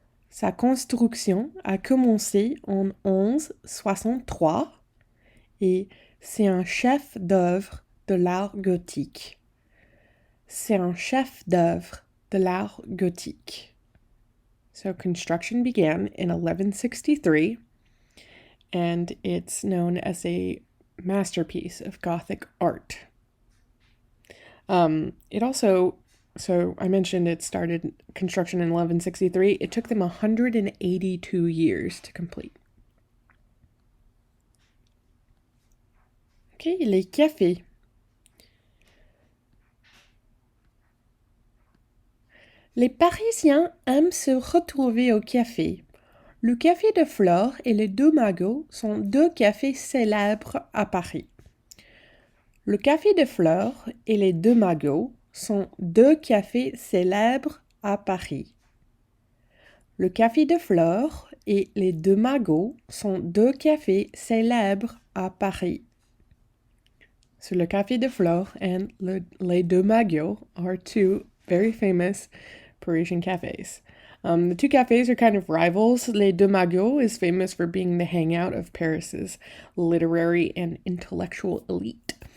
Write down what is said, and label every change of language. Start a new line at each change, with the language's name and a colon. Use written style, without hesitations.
French: Sa construction a commencé en 1163 et c'est un chef-d'œuvre de l'art gothique. C'est un chef-d'œuvre de l'art gothique.
English: So construction began in 1163, and it's known as a masterpiece of Gothic art. It also, so I mentioned it started construction in 1163. It took them 182 years to complete.
French: Okay, les cafés. Les Parisiens aiment se retrouver au café. Le Café de Flore et les Deux Magots sont deux cafés célèbres à Paris. Le Café de Flore et les Deux Magots sont deux cafés célèbres à Paris. Le Café de Flore et les Deux Magots sont deux cafés célèbres à Paris.
English: So le Café de Flore and les Deux Magots are two very famous Parisian cafes. The two cafes are kind of rivals. Les Deux Magots is famous for being the hangout of Paris's literary and intellectual elite.